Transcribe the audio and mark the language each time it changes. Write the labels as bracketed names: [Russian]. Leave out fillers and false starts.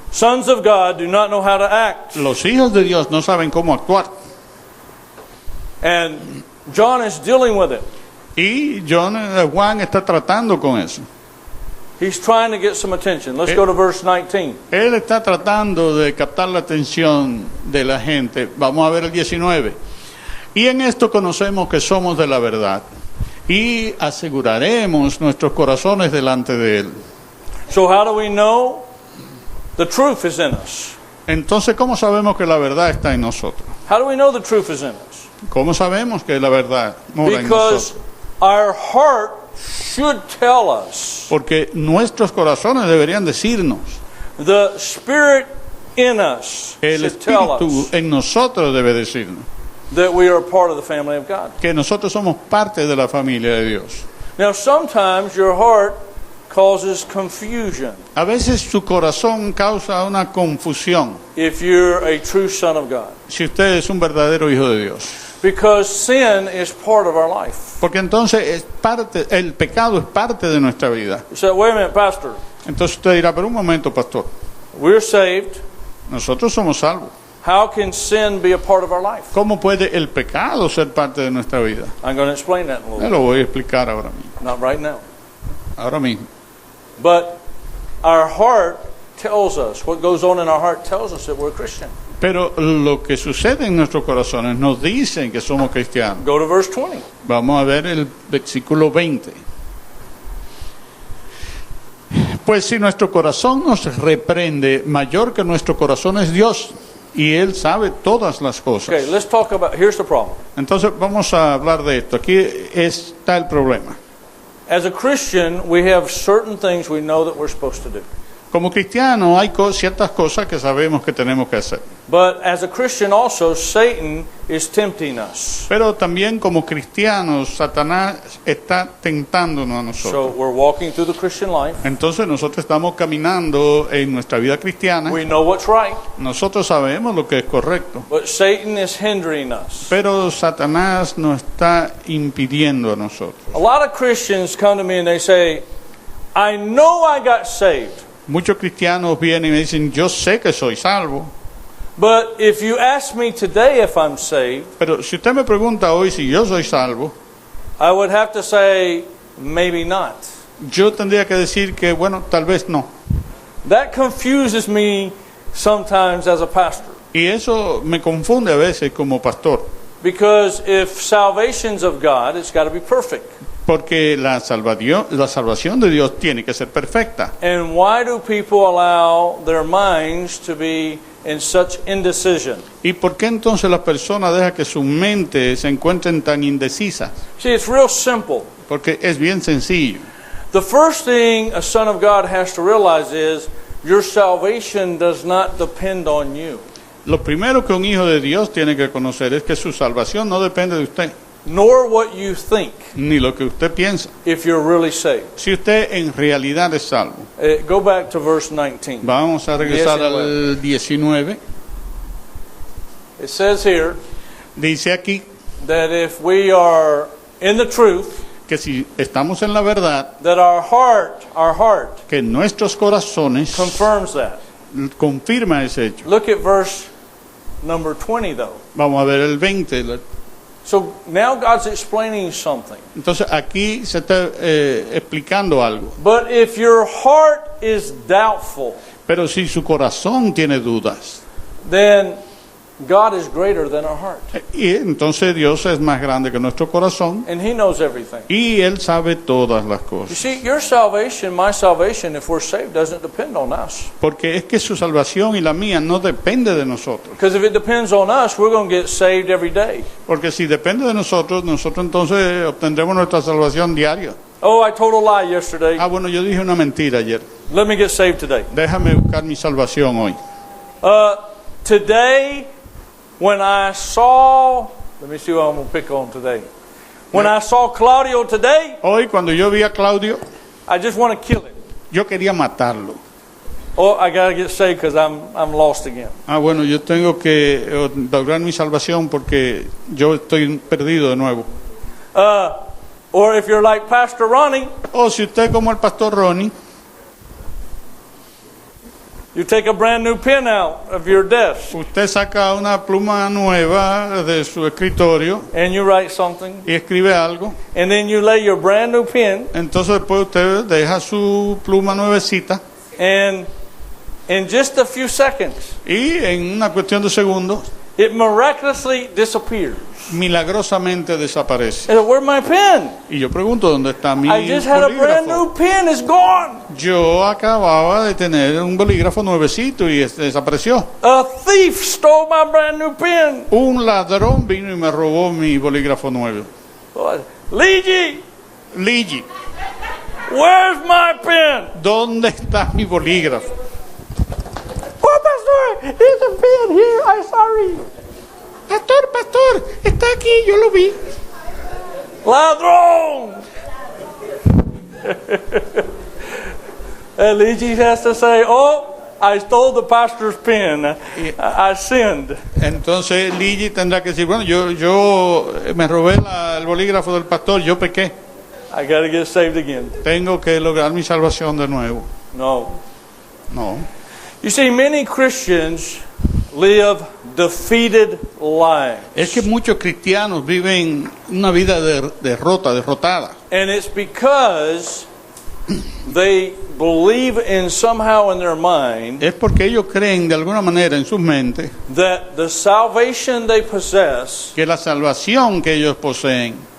[English] Sons of God do not know how to act. [Spanish] Los hijos de Dios no saben cómo actuar. [English] And John is dealing with it. [Spanish] Y Juan está tratando con eso. [English] He's trying to get some attention. Let's go to verse 19. [Spanish] Él está tratando de captar la atención de la gente. Vamos a ver el 19. Y en esto conocemos que somos de la verdad. Y aseguraremos nuestros corazones delante de Él. [English] So how do we know? The truth is in us. [Spanish] Entonces, ¿cómo sabemos que la verdad está en nosotros? [English] How do we know the truth is in us? [Spanish] ¿Cómo sabemos que la verdad mora en [English] Because [Spanish] nosotros? [English] our heart should tell us. [Spanish] Porque nuestros corazones deberían decirnos. [English] The Spirit in us [Spanish] El [English] should tell [Spanish] Espíritu [English] us [Spanish] en nosotros debe decirnos [English] that we are part of the family of God. [Spanish] que nosotros somos parte de la familia de Dios. [English] Now, sometimes your heart causes confusion [Spanish] A veces su corazón causa una confusión [English] if you're a true son of God. [Spanish] si usted es un verdadero hijo de Dios. [English] Because sin is part of our life. [Spanish] Porque entonces el pecado es parte de nuestra vida. [English] You say, wait a minute, Pastor. [Spanish] Entonces usted dirá, pero un momento, pastor, [English] We're saved. [Spanish] nosotros somos salvos. [English] How can sin be a part of our life? [Spanish] ¿Cómo puede el pecado ser parte de nuestra vida? [English] I'm going to explain that in a little [Spanish] Yo [English] bit. [Spanish] lo voy a explicar ahora mismo. [English] Not right now. [Spanish] Ahora mismo. [English] But our heart tells us, what goes on in our heart tells us that we're Christian. [Spanish] Pero lo que sucede en nuestros corazones nos dicen que somos cristianos. [English] Go to verse 20. [Spanish] Vamos a ver el versículo 20. Pues si nuestro corazón nos reprende, mayor que nuestro corazón es Dios, y Él sabe todas las cosas. [English] Okay, let's talk about, here's the problem. [Spanish] Entonces vamos a hablar de esto. Aquí está el problema. [English] As a Christian, we have certain things we know that we're supposed to do. [Spanish] Como cristianos hay ciertas cosas que sabemos que tenemos que hacer. [English] But as a Christian also, Satan is tempting us. [Spanish] Pero también como cristianos, Satanás está tentándonos a [English] So [Spanish] nosotros. [English] we're walking through the Christian life. [Spanish] Entonces nosotros estamos caminando en nuestra vida cristiana. [English] We know what's right, [Spanish] Nosotros sabemos lo que es correcto. [English] but Satan is hindering us. [Spanish] Pero Satanás nos está impidiendo a nosotros. [English] A lot of Christians come to me and they say, I know I got saved, [Spanish] Muchos cristianos vienen y me dicen, yo sé que soy salvo. [English] but if you ask me today if I'm saved, [Spanish] Pero si usted me pregunta hoy si yo soy salvo, [English] I would have to say, maybe not. [Spanish] yo tendría que decir que, bueno, tal vez no. [English] That confuses me sometimes as a pastor. [Spanish] Y eso me confunde a veces como pastor. [English] Because if salvation's of God, it's got to be perfect. [Spanish] Porque la salvación de Dios tiene que ser perfecta. [English] And why do people allow their minds to be in such indecision? [Spanish] ¿Y por qué entonces las personas dejan que su mente se encuentren tan indecisas? [English] See, it's real simple. [Spanish] Porque es bien sencillo. [English] The first thing a son of God has to realize is your salvation does not depend on you. [Spanish] Lo primero que un hijo de Dios tiene que conocer es que su salvación no depende de usted, [English] Nor what you think [Spanish] ni lo que usted piensa. [English] if you're really saved. [Spanish] Si usted en realidad es salvo. [English] Go back to verse 19. [Spanish] Vamos a regresar al 19. [English] It says here [Spanish] Dice aquí [English] that if we are in the truth, [Spanish] que si estamos en la verdad, [English] that our heart [Spanish] que nuestros corazones [English] confirms that. [Spanish] confirma ese hecho. [English] Look at verse number 20 though. [Spanish] Vamos a ver el 20. [English] So now God's explaining something. [Spanish] Entonces aquí se está explicando algo. [English] But if your heart is doubtful, [Spanish] Pero si su corazón tiene dudas, [English] then God is greater than our heart. [Spanish] y entonces Dios es más grande que nuestro corazón [English] And He knows everything. [Spanish] y Él sabe todas las [English] You [Spanish] cosas. [English] see, your salvation, my salvation, if we're saved, doesn't depend on us. [Spanish] Porque es que su salvación y la mía no depende de nosotros. [English] Because if it depends on us, we're going to get saved every day. [Spanish] Porque si depende de nosotros, nosotros entonces obtendremos nuestra salvación diaria. [English] Oh, I told a lie yesterday. [Spanish] Ah, bueno, yo dije una mentira ayer. [English] Let me get saved today. [Spanish] Déjame buscar mi salvación hoy. [English] Today, when I saw, let me see what I'm going to pick on today. When I saw Claudio today, [Spanish] Hoy cuando yo vi a Claudio, [English] I just want to kill him. [Spanish] yo quería matarlo. [English] Oh, I got to get saved because I'm lost again. [Spanish] Ah, bueno, yo tengo que lograr mi salvación porque yo estoy perdido de nuevo. [English] Or if you're like Pastor Ronnie, [Spanish] O si usted como el pastor Ronnie, [English] you take a brand new pen out of your desk [Spanish] usted saca una pluma nueva de su escritorio [English] and you write something, [Spanish] y escribe algo, [English] and then you lay your brand new pen, [Spanish] entonces después usted deja su pluma nuevecita [English] and in just a few seconds, [Spanish] y en una cuestión de segundos, [English] it miraculously disappears. [Spanish] milagrosamente desaparece. [English] I said, where's my pen? [Spanish] Y yo pregunto, ¿dónde está mi [English] I just had a brand [Spanish] bolígrafo? [English] new pen. It's gone. [Spanish] Yo acababa de tener un bolígrafo nuevecito y desapareció. [English] A thief stole my brand new pen. [Spanish] Un ladrón vino y me robó mi bolígrafo nuevo. [English] Luigi, [Spanish] Ligi, [English] where's my pen? [Spanish] ¿dónde está mi bolígrafo? [English] Oh, Pastor, here's a pen here. I'm sorry. [Spanish] Pastor, está aquí, yo lo vi. Ladrón. [English] And Luigi has to say, oh, I stole the pastor's pen. I sinned. [Spanish] Entonces Ligi tendrá que decir, bueno, yo me robé el bolígrafo del pastor, yo pequé. [English] I got to get saved again. [Spanish] Tengo que lograr mi salvación de nuevo. [English] No. [Spanish] No. [English] You see, many Christians live defeated lives. [Spanish] Es que muchos cristianos viven una vida derrotada. [English] And it's because they believe in somehow in their mind [Spanish] Es porque ellos creen de alguna manera en sus mentes [English] that the salvation they possess [Spanish] que la salvación que ellos poseen